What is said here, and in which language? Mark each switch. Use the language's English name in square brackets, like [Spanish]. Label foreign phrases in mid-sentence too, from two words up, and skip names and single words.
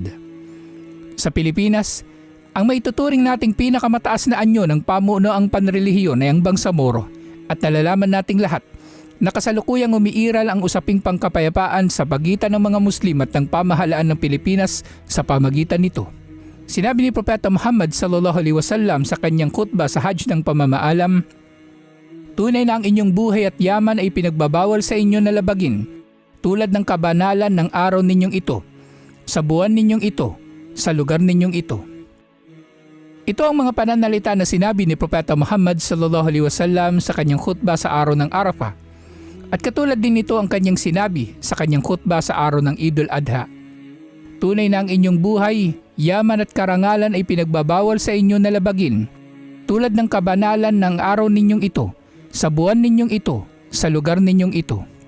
[Filipino] Sa Pilipinas, ang maituturing nating pinakamataas na anyo ng pamuno ang panrelihiyon ay ang Bangsamoro at nalalaman nating lahat na kasalukuyang umiiral ang usaping pangkapayapaan sa pagitan ng mga Muslim at ng pamahalaan ng Pilipinas sa pamagitan nito. Sinabi ni Propeta Muhammad [Arabic] صلى الله عليه وسلم [Filipino] sa kanyang khutbah sa Hajj ng pamamaalam, "Tunay na ang inyong buhay at yaman ay pinagbabawal sa inyo na labagin, tulad ng kabanalan ng araw ninyong ito, sa buwan ninyong ito, sa lugar ninyong ito." Ito ang mga pananalita na sinabi ni Propeta Muhammad [Arabic] صلى الله عليه وسلم [Filipino] sa kanyang khutbah sa araw ng Arafah. At katulad din nito ang kanyang sinabi sa kanyang khutbah sa araw ng Idul Adha. Tunay na ang inyong buhay, yaman at karangalan ay pinagbabawal sa inyo na labagin, tulad ng kabanalan ng araw ninyong ito, sa buwan ninyong ito, sa lugar ninyong ito.